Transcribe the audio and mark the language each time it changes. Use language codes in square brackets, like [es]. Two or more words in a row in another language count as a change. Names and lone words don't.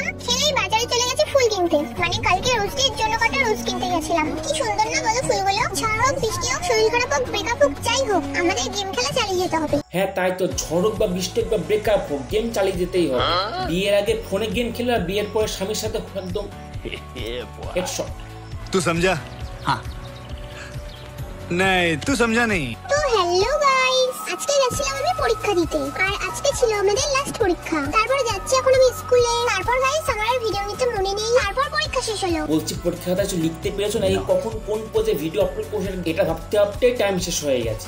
[bn] খেলেই বাজারে চলে গেছে ফুল কিনতে, মানে কালকে রোস্টের জন্য কটা রোজ কিনতে গেছিলাম। কি সুন্দর না বলো ফুলগুলো? ঝড় হোক, বৃষ্টি হোক, শরীর খারাপ হোক, ব্রেকআপ হোক, যাই হোক, আমাদের গেম খেলা চালিয়ে যেতে হবে। হ্যাঁ তাই তো, ঝড় হোক বা বৃষ্টি হোক বা ব্রেকআপ হোক, গেম চালিয়ে যেতেই হবে। বিয়ের আগে ফোনে গেম খেলে আর বিয়ের পরে স্বামীর সাথে একদম হেডশট। [hi] तू समझा? हाँ नहीं तू समझा नहीं। [bn] তো [en] hello guys, [bn] আজকে গেছিলাম আমি পরীক্ষা দিতে, আর আজকে ছিল আমাদের লাস্ট পরীক্ষা। তারপর যাচ্ছি এখন আমি স্কুলে। তারপর গাইস আমার ভিডিও নিতে মনে নেই, তারপর পরীক্ষা শেষ হলো। বলছি পরীক্ষাটা কিছু লিখতে পেরেছো না? এই কখন কোন পোজে [en] video upload [bn] করছে এটা ভাবতে ভাবতে টাইম শেষ হয়ে গেছে।